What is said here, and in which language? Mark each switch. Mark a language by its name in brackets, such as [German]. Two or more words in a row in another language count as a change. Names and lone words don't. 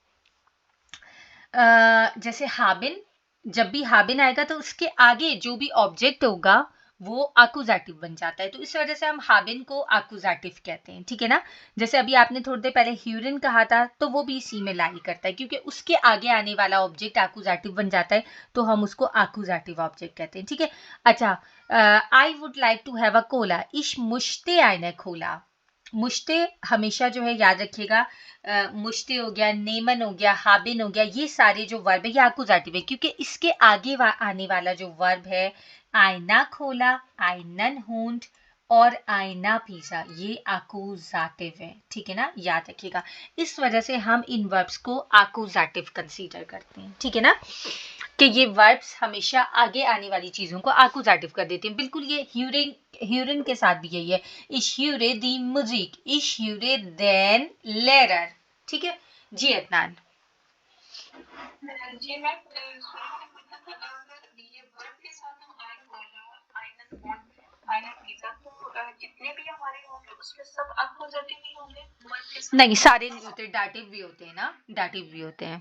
[Urdu] جیسے हाबिन، جب بھی हाबिन آئے گا تو اس کے آگے جو بھی ऑब्जेक्ट ہوگا وہ आकुजाटिव بن جاتا ہے، تو اس وجہ سے ہم हाबिन کو आकुजाटिव کہتے ہیں। ٹھیک ہے نا? جیسے ابھی آپ نے تھوڑی دیر پہلے ह्यूरिन کہا تھا، تو وہ بھی اسی میں लाई کرتا ہے، کیونکہ اس کے آگے آنے والا ऑब्जेक्ट आकुजाटिव بن جاتا ہے، تو ہم اس کو आकुजाटिव ऑब्जेक्ट کہتے ہیں। ٹھیک ہے، اچھا, [English] I would like to have a cola, [German] Ich möchte eine Cola. [Urdu] मुश्ते ہمیشہ جو ہے یاد رکھیے گا، मुश्ते ہو گیا، नेमन ہو گیا، हाबिन ہو گیا، یہ سارے جو वर्ब ہے یہ आकुजाटिव ہے، کیونکہ اس کے آگے آنے والا جو वर्ब ہے, [German] eine Cola, einen Hund [Urdu] اور [German] eine Pizza, [Urdu] ये आकुजाटिव है। ٹھیک ہے نا، یاد رکھیے گا. اس وجہ سے ہم ان वर्ब्स کو आकुजाटिव कंसीडर کرتے ہیں। ٹھیک ہے نا، کہ یہ वर्ब्स ہمیشہ آگے آنے والی چیزوں کو आकुजाटिव کر دیتے ہیں। بالکل یہ ह्यूरिन کے ساتھ بھی یہی ہے। [German] Ich höre die Musik, ich höre den Lehrer। [Urdu] ٹھیک ہے جی अदनान? جی मैम، مطلب اگر یہ वर्ब کے ساتھ ہم آئی والا [German] einen Wand einen Pizza, [Urdu] تو جتنے بھی ہمارے ہوں گے اس میں سب अपोजिटिव ہی ہوں گے वर्ब کے ساتھ। نہیں، سارے نہیں ہوتے، डाटिव بھی ہوتے ہیں نا، डाटिव بھی ہوتے ہیں।